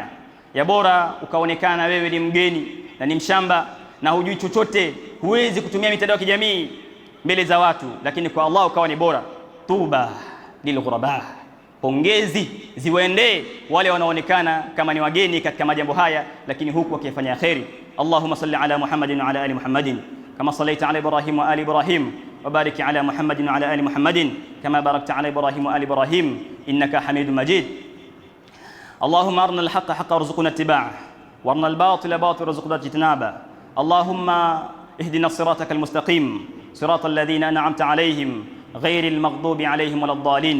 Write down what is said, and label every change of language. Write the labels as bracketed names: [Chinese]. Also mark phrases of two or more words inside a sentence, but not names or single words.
[Swahili] Ya bora ukaonekana wewe ni mgeni na ni mshamba na hujui chochote, huwezi kutumia mitandao ya kijamii mbele za watu, lakini kwa Allah ukawa ni bora. [Arabic] طوبى للغرباء, [Swahili] pongezi ziwaendee wale wanaonekana kama ni wageni katika majambo haya, lakini huku wakifanya khairi. [Arabic] اللهم صل على محمد وعلى آل محمد كما صليت على إبراهيم وآل إبراهيم وبارك على محمد وعلى آل محمد كما باركت على إبراهيم وآل إبراهيم إنك حميد مجيد. اللهم أرنا الحق حقا وارزقنا اتباعه، وارنا الباطل باطلا وارزقنا اجتنابه. اللهم اهدنا صراطك المستقيم، صراط الذين أنعمت عليهم غير المغضوب عليهم ولا الضالين.